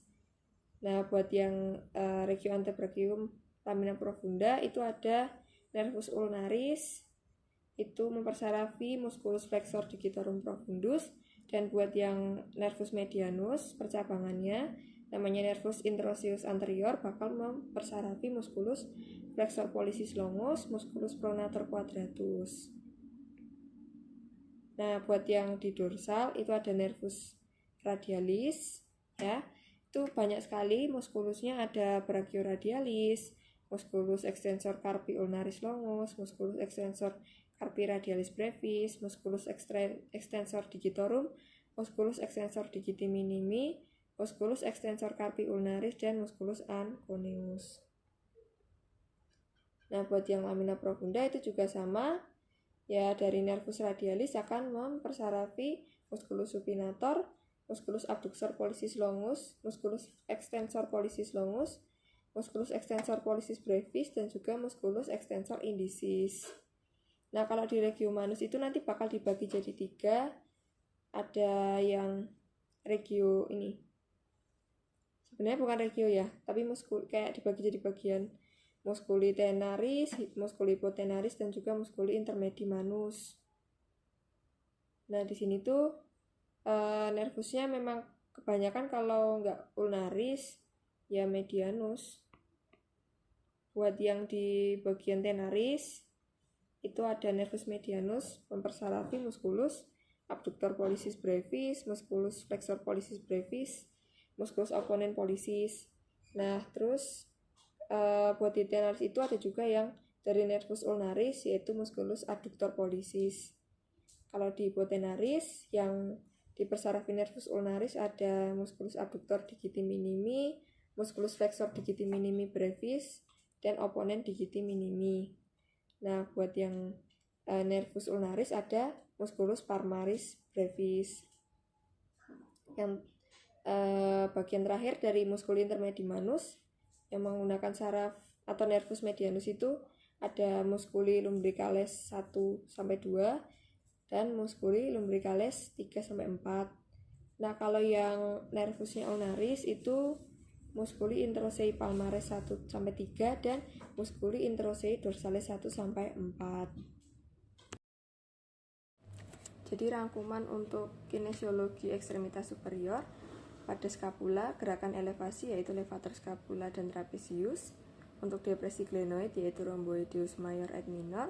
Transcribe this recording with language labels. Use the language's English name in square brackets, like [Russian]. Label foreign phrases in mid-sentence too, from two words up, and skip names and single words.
[Indonesian] Nah, buat yang [Latin] regio antebrachium lamina profunda [Indonesian] itu ada [Latin] nervus ulnaris [Indonesian] itu mempersarafi [Latin] musculus flexor digitorum profundus, [Indonesian] dan buat yang [Latin] nervus medianus [Indonesian] percabangannya namanya [Latin] nervus interosseus anterior [Indonesian] bakal mempersarafi [Latin] musculus flexor pollicis longus, musculus pronator quadratus. [Indonesian] Nah, buat yang di dorsal itu ada [Latin] nervus radialis [Indonesian] ya. Itu banyak sekali muskulusnya, ada [Latin] brachioradialis, musculus extensor carpi ulnaris longus, musculus extensor carpi radialis brevis, musculus extensor digitorum, musculus extensor digiti minimi, musculus extensor carpi ulnaris, dan musculus anconeus. [Indonesian] Nah, buat yang [Latin] lamina profunda [Indonesian] itu juga sama ya, dari [Latin] nervus radialis [Indonesian] akan mempersarafi [Latin] musculus supinator, musculus abductor pollicis longus, musculus extensor pollicis longus, musculus extensor pollicis brevis, [Indonesian] dan juga [Latin] musculus extensor indicis. [Indonesian] Nah, kalau di [Latin] regio manus [Indonesian] itu nanti bakal dibagi jadi 3. Ada yang regio ini, sebenarnya bukan regio ya, tapi kayak dibagi jadi bagian [Latin] musculi tenaris, musculi hipotenaris, [Indonesian] dan juga [Latin] musculi intermedi manus. [Indonesian] Nah, di sini tuh nervusnya memang kebanyakan kalau nggak ulnaris ya medianus. Buat yang di bagian tenaris itu ada [Latin] nervus medianus [Indonesian] mempersarafi [Latin] musculus abductor pollicis brevis, musculus flexor pollicis brevis, musculus opponent pollicis. [Indonesian] Nah, terus buat di tenaris itu ada juga yang dari [Latin] nervus ulnaris [Indonesian] yaitu [Latin] musculus adductor pollicis. [Indonesian] Kalau di hipotenaris yang dipersarafi [Latin] nervus ulnaris [Indonesian] ada [Latin] musculus abductor digiti minimi, musculus flexor digiti minimi brevis, [Indonesian] dan [Latin] opponent digiti minimi. [Indonesian] Nah, buat yang [Latin] nervus ulnaris [Indonesian] ada [Latin] musculus palmaris brevis. [Indonesian] Yang bagian terakhir dari [Latin] musculi intermedi manus [Indonesian] yang menggunakan saraf atau [Latin] nervus medianus [Indonesian] itu ada [Latin] musculi lumbricales 1-2 [Indonesian] dan [Latin] musculi lumbricales 3-4. [Indonesian] Nah, kalau yang nervusnya ulnaris itu [Latin] musculi interossei palmaris 1-3 [Indonesian] dan [Latin] musculi interossei dorsales 1-4. [Indonesian] Jadi rangkuman untuk kinesiologi ekstremitas superior pada scapula, gerakan elevasi yaitu [Latin] levator scapula [Indonesian] dan trapezius. Untuk depresi glenoid yaitu [Latin] rhomboideus major et minor.